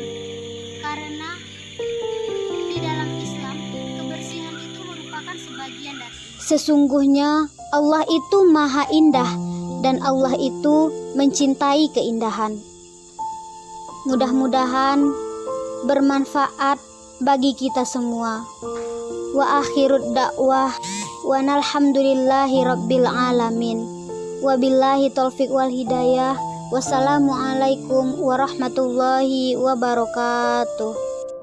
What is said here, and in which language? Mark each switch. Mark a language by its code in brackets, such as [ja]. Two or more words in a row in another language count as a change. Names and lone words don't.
[id] Karena di dalam Islam, kebersihan itu merupakan sebagian dari sesungguhnya Allah itu maha indah dan Allah itu mencintai keindahan. Mudah-mudahan bermanfaat bagi kita semua. [ar] وآخر الدعوة والحمد لله رب العالمين. وبالله التوفيق والهداية. والسلام عليكم ورحمة الله وبركاته.